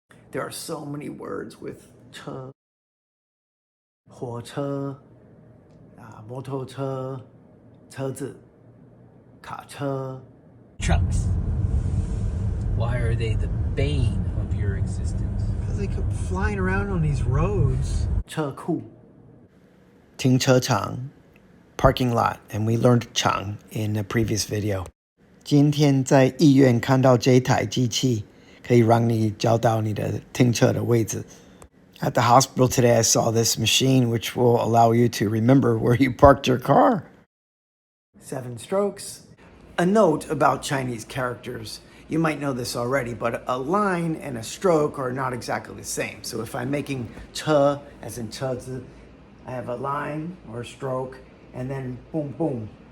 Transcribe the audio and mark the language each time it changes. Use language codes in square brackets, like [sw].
[en] There are so many words with che, 火车, 摩托车, 车子, 卡车. Trucks. Why are they the bane of your existence? Because they keep flying around on these roads. 车库, 停车场, parking lot, and we learned 场 in a previous video. [zh] 今天在医院看到这台机器，可以让你找到你的停车的位置. [en] At the hospital today, I saw this machine which will allow you to remember where you parked your car. 7 strokes. A note about Chinese characters. You might know this already, but a line and a stroke are not exactly the same. So if I'm making che, as in chezi, I have a line or a stroke, and then boom, boom.